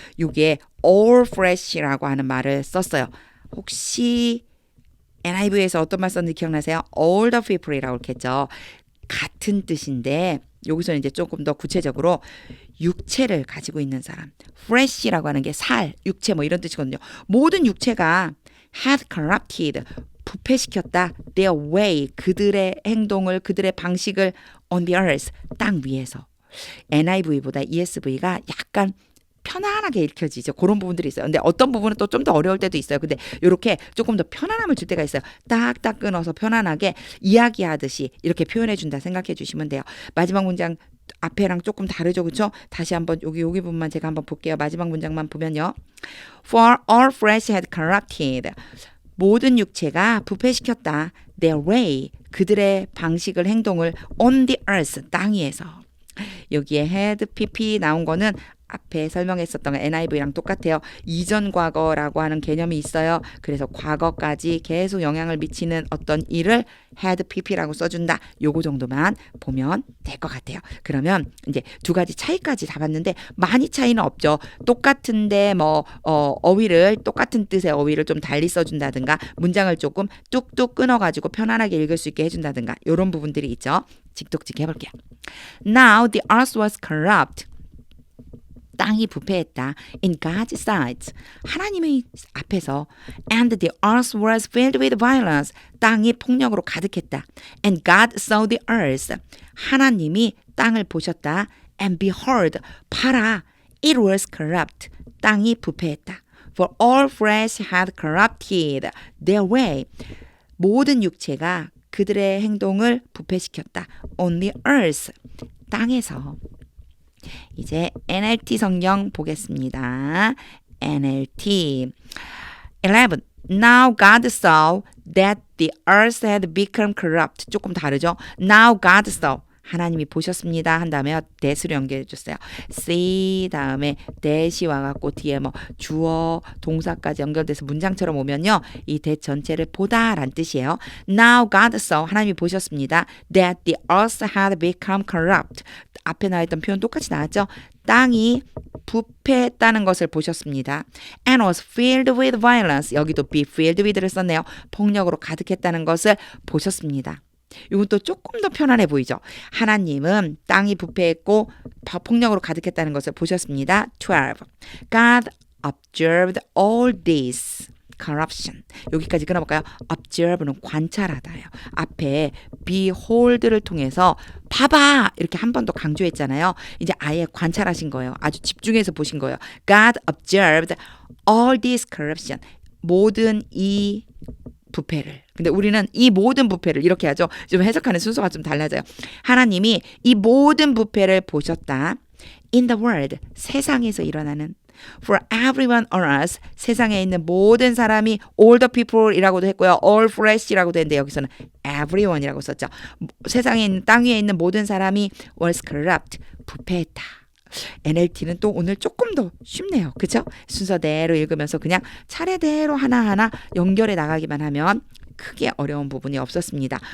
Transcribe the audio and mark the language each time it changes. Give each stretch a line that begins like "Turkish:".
Korean: 이게 all flesh라고 하는 말을 썼어요. 혹시 NIV에서 어떤 말 썼는지 기억나세요?
English: All the people이라고 했겠죠.
Korean: 같은 뜻인데 여기서는 이제 조금 더 구체적으로 육체를 가지고 있는 사람. flesh라고 하는 게 살, 육체 뭐 이런 뜻이거든요. 모든 육체가
English: had corrupted,
Korean: 부패시켰다.
English: their way,
Korean: 그들의 행동을, 그들의 방식을
English: on the earth,
Korean: 땅 위에서. NIV보다 ESV가 약간 편안하게 읽혀지죠. 그런 부분들이 있어요. 근데 어떤 부분은 또 좀 더 어려울 때도 있어요. 근데 이렇게 조금 더 편안함을 줄 때가 있어요. 딱딱 끊어서 편안하게 이야기하듯이 이렇게 표현해 준다 생각해 주시면 돼요. 마지막 문장 앞에랑 조금 다르죠. 그렇죠? 다시 한번 여기 부분만 제가 한번 볼게요. 마지막 문장만 보면요.
English: For all flesh had corrupted.
Korean: 모든 육체가 부패시켰다.
English: Their way.
Korean: 그들의 방식을, 행동을
English: on the earth.
Korean: 땅 위에서. 여기에 had, pp 나온 거는 앞에 설명했었던 NIV랑 똑같아요. 이전 과거라고 하는 개념이 있어요. 그래서 과거까지 계속 영향을 미치는 어떤 일을 had pp라고 써준다. 요거 정도만 보면 될 것 같아요. 그러면 이제 두 가지 차이까지 다 봤는데 많이 차이는 없죠. 똑같은데 뭐 어휘를 똑같은 뜻의 어휘를 좀 달리 써준다든가 문장을 조금 뚝뚝 끊어가지고 편안하게 읽을 수 있게 해준다든가 이런 부분들이 있죠. 직독직 해볼게요.
English: Now the earth was corrupt.
Korean: 땅이 부패했다.
English: In God's sight.
Korean: 하나님의 앞에서.
English: And the earth was filled with violence.
Korean: 땅이 폭력으로 가득했다.
English: And God saw the earth.
Korean: 하나님이 땅을 보셨다.
English: And behold.
Korean: 봐라.
English: It was corrupt.
Korean: 땅이 부패했다.
English: For all flesh had corrupted their way.
Korean: 모든 육체가 그들의 행동을 부패시켰다.
English: On the earth.
Korean: 땅에서. 이제 NLT 성경 보겠습니다. NLT 11.
English: Now God saw that the earth had become corrupt.
Korean: 조금 다르죠?
English: Now God saw.
Korean: 하나님이 보셨습니다. 한 다음에 that으로 연결해 줬어요. see 다음에 that이 와갖고 뒤에 뭐 주어 동사까지 연결돼서 문장처럼 오면요. 이 that 전체를 보다란 뜻이에요.
English: Now God saw.
Korean: 하나님이 보셨습니다.
English: That the earth had become corrupt.
Korean: 앞에 나왔던 표현 똑같이 나왔죠. 땅이 부패했다는 것을 보셨습니다.
English: And was filled with violence.
Korean: 여기도 be filled with를 썼네요. 폭력으로 가득했다는 것을 보셨습니다. 이건 또 조금 더 편안해 보이죠. 하나님은 땅이 부패했고 폭력으로 가득했다는 것을 보셨습니다. 12.
English: God observed all this corruption.
Korean: 여기까지 끊어볼까요? observe는 관찰하다예요. 앞에 behold를 통해서 봐봐 이렇게 한 번 더 강조했잖아요. 이제 아예 관찰하신 거예요. 아주 집중해서 보신 거예요.
English: God observed all this corruption.
Korean: 모든 이 부패를. 근데 우리는 이 모든 부패를 이렇게 하죠. 좀 해석하는 순서가 좀 달라져요. 하나님이 이 모든 부패를 보셨다.
English: In the world,
Korean: 세상에서 일어나는
English: For everyone on earth,
Korean: 세상에 있는 모든 사람이
English: all the people이라고도 했고요.
Korean: all flesh이라고도 했는데 여기서는 everyone이라고 썼죠. 세상에 있는 땅 위에 있는 모든 사람이
English: was corrupt,
Korean: 부패했다. NLT는 또 오늘 조금 더 쉽네요. 그렇죠? 순서대로 읽으면서 그냥 차례대로 하나하나 연결해 나가기만 하면 크게 어려운 부분이 없었습니다.